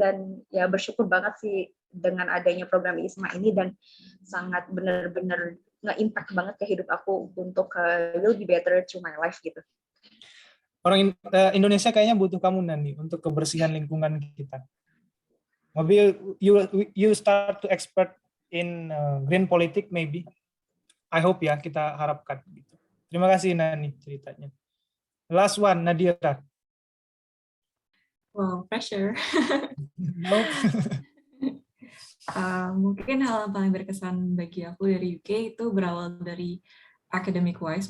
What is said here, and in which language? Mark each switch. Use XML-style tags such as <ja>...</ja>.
<id>Dan ya bersyukur banget sih dengan adanya program ISMA ini, dan sangat benar-benar nge-impact banget ke hidup aku untuk</id> <en>will be better to my life</en> <id>gitu. Orang Indonesia kayaknya butuh kamu Nani untuk kebersihan lingkungan kita.</id> <en>Maybe you start to expert in green politik maybe. I hope</en> <id>ya, kita harapkan. Terima kasih Nani ceritanya.</id> <en>Last one, Nadira. Wow, pressure. Nope.</en> <id>Mungkin hal yang paling berkesan bagi aku dari UK itu berawal dari academic wise.</id>